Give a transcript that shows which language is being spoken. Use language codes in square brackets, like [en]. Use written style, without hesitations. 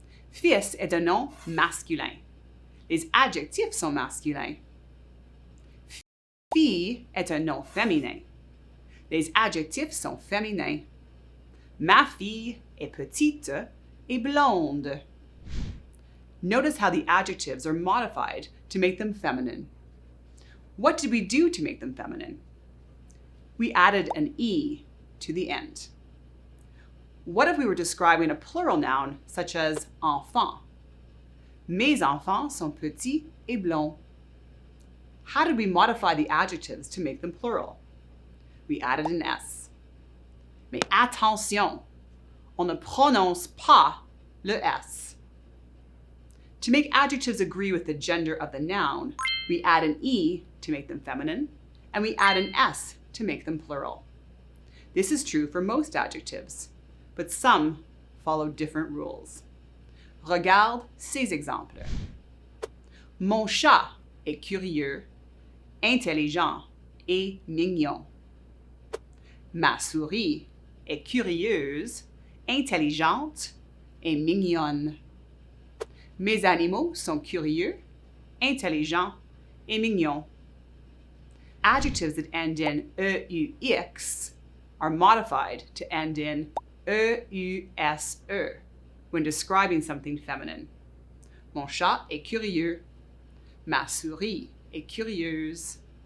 [fr] Fils est un nom masculin. Les adjectifs sont masculins. Fille est un nom féminin. Les adjectifs sont féminins. Ma fille est petite et blonde. [en] Notice how the adjectives are modified to make them feminine. What did we do to make them feminine? We added an E to the end. What if we were describing a plural noun such as enfant? [fr] Mes enfants sont petits et blonds. [en] How did we modify the adjectives to make them plural? We added an S. [fr] Mais attention, on ne prononce pas le S. [en] To make adjectives agree with the gender of the noun, we add an E to make them feminine, and we add an S to make them plural. This is true for most adjectives, but some follow different rules. [fr] Regarde ces exemples. Mon chat est curieux, intelligent et mignon. Ma souris est curieuse, intelligente et mignonne. Mes animaux sont curieux, intelligents et mignons. [en] Adjectives that end in EUX are modified to end in EUSE when describing something feminine. [fr] Mon chat est curieux. Ma souris est curieuse.